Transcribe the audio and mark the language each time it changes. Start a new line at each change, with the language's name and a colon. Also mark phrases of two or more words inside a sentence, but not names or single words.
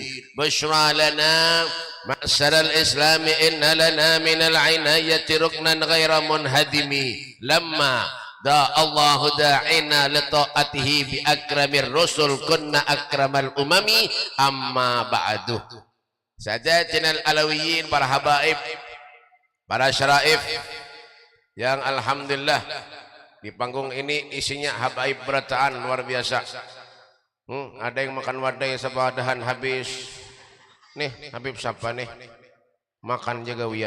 Arabic: بشرى لنا معشر الإسلام إن لنا من العناية ركنا غير منهدم لما دا الله داعنا لطاعته بأكرم الرسل كنا أكرم الأمم أما بعد. سادتنا العلويين,
Banjar: para habaib, para syaraif yang alhamdulillah di panggung ini isinya habaib berataan luar biasa. Ada yang makan wadai sabadahan habis. Nih, Habib siapa nih? Makan jaga wian.